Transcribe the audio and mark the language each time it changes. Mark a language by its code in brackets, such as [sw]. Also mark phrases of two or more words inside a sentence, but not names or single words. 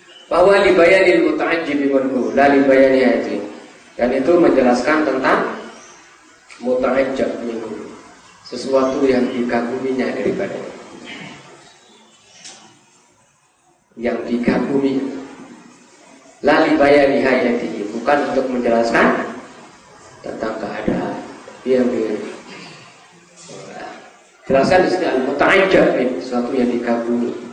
[id] bahwa [ar] لبيان المتعجب منه لا لبيان الحال, [id] dan itu menjelaskan tentang [ar] متعجب منه, [id] sesuatu yang dikaguminya daripada yang dikagumi. [ar] لا لبيان الحالة, [id] bukan untuk menjelaskan tentang keadaan, tapi yang dijelaskan di sini al-muta'ajjab, sesuatu yang dikagumi.